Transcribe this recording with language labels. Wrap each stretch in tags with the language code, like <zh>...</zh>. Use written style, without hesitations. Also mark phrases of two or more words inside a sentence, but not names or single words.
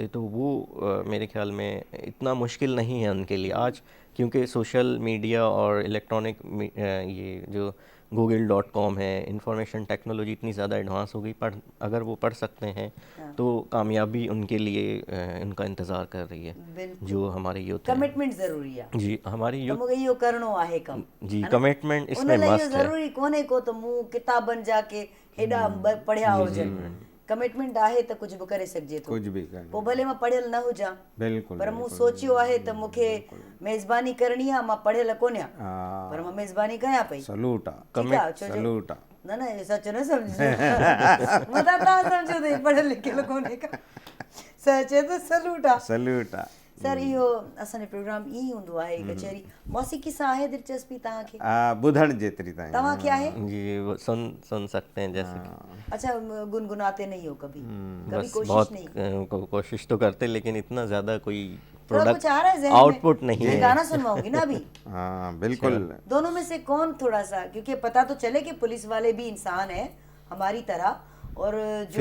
<ur>تو وہ میرے خیال میں اتنا مشکل نہیں ہے ان کے لیے آج، کیونکہ</ur> <en>social media</en> <ur>اور الیکٹرانک یہ جو google.com ہے,</ur> <en>information technology</en> <ur>اتنی زیادہ ایڈوانس ہو گئی، اگر وہ پڑھ سکتے ہیں تو کامیابی ان کے لیے ان کا انتظار کر رہی ہے. جو ہمارے یوتھ کمٹمنٹ ضروری ہے جی، ہماری یوتھ</ur> <sd>मूंखे इहो करिणो आहे कम</sd> <ur>جی، کمٹمنٹ اس میں</ur> <sd>उन लाइ इहो</sd> <ur>مسٹ ہے.</ur> <sd>ज़रूरी कोन्हे को त मूं किताबनि जा के हेॾा पढ़िया हुजनि। कमिटमेंट आहे त कुझु बि करे सघिजे थो।</sd> <ur>کچھ بھی کر</ur> <sd>पोइ भले मां पढ़ियल न हुजां, बिल्कुल पर मूं सोचियो आहे त मूंखे मेज़बानी करणी आहे। मां पढ़ियल कोन आहियां, हाँ पर मां मेज़बानी कयां पई। सलूट ठीकु आहे, छो जो सलूट न न इहो सच न सम्झो मता तव्हां सम्झो त पढ़ियल लिखियल कोन्हे का, सच आहे त सलूट आहे। सलूट सर इहो असांजो प्रोग्राम ईअं ई हूंदो आहे कचहरी। मौसीक़ी सां आहे दिलचस्पी तव्हांखे? ॿुधण जेतिरी ताईं तव्हांखे आहे? जी,</sd> <ur>وہ سن سکتے ہیں جیسے کہ اچھا، گنگناتے نہیں ہو کبھی? कभी बस कोशिश बहुत نہیں? کوشش تو کرتے، لیکن اتنا زیادہ کوئی تھوڑا کچھ प्रोडक्ट آ رہا ہے ذہن میں? آؤٹ پٹ نہیں मैं है। گانا سنواؤں گی نا ابھی. ہاں بالکل. دونوں میں سے کون تھوڑا سا، کیونکہ پتا تو چلے کہ پولیس والے بھی انسان ہیں ہماری طرح، اور جو</ur>